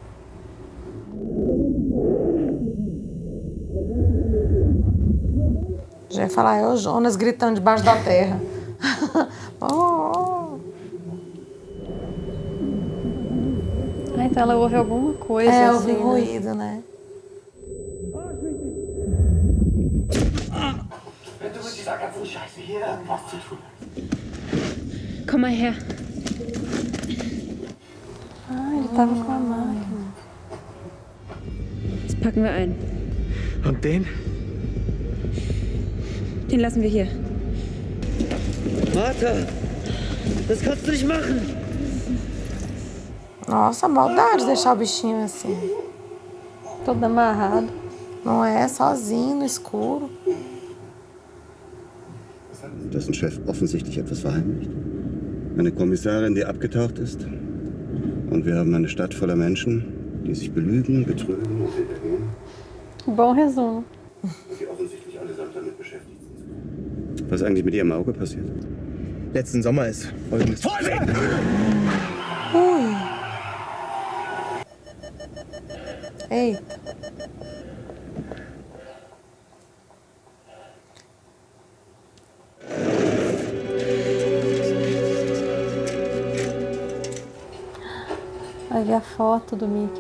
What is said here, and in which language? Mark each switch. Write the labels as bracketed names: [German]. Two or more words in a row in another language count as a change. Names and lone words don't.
[Portuguese] Já ia falar, é o Jonas gritando debaixo da terra. Ah, então ela ouve alguma coisa. É, assim, ouvi um ruído, né? [German] Du mit dieser ganzen Scheiße hier irgendwas zu tun. Komm mal her. [Portuguese] Ah, ele tava com a máquina. [German] Das packen wir ein. Und den? Den lassen wir hier. Martha, das kannst du nicht machen. [Portuguese] Nossa, maldade deixar o bichinho assim. Todo amarrado. Não é? Sozinho, no escuro. [German] Dessen Chef offensichtlich etwas verheimlicht. Eine Kommissarin, die abgetaucht ist. Und wir haben eine Stadt voller Menschen, die sich belügen, betrügen und hintergehen. [Portuguese] Bom resumo. [German] Die offensichtlich allesamt damit beschäftigt sind. Was ist eigentlich mit ihrem Auge passiert? Letzten Sommer ist Folgendes. Vorsicht! Ui. [Portuguese] Eita. Vai ver a foto do Mickey.